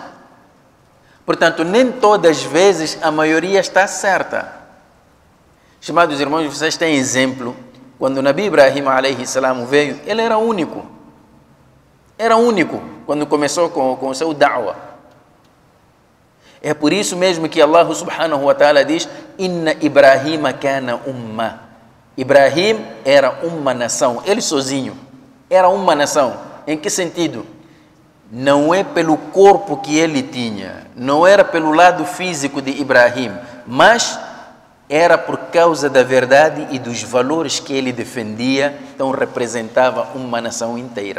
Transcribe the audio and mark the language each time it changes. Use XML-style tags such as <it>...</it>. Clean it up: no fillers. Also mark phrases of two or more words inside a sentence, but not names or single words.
<pt>Portanto, nem todas as vezes a maioria está certa. Estimados irmãos, vocês têm exemplo. Quando o</pt> <ar>نبي إبراهيم عليه السلام</ar> <pt>veio, ele era único. Era único quando começou com o seu da'wah. É por isso mesmo que</pt> <ar>الله سبحانه وتعالى</ar> <pt>diz:</pt> <ar>إن إبراهيم كان أمة.</ar> <pt>Ibrahim era uma nação. Ele sozinho era uma nação. Em que sentido? Não é pelo corpo que ele tinha, não era pelo lado físico de Ibrahim, mas era por causa da verdade e dos valores que ele defendia, então representava uma nação inteira.</pt>